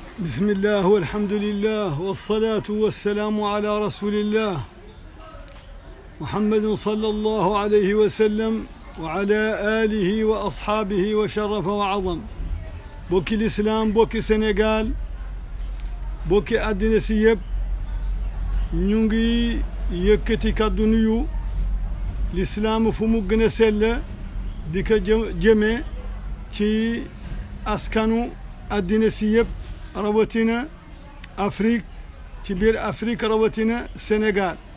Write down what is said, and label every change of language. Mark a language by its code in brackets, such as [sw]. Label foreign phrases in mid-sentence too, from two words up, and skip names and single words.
[ar] بسم الله والحمد لله والصلاة والسلام على رسول الله محمد صلى الله عليه وسلم وعلى آله وأصحابه وشرف وعظم [wo] mbokki lislaam mbokki Senegaal mbokki àddina si yëpp ñu ngi yëkkati kàddu nuyu lislaam fu mu gën a sell di ko jëme ci askanu àddina si yëpp rawatina Afrique ci biir Afrique rawatina Sénégal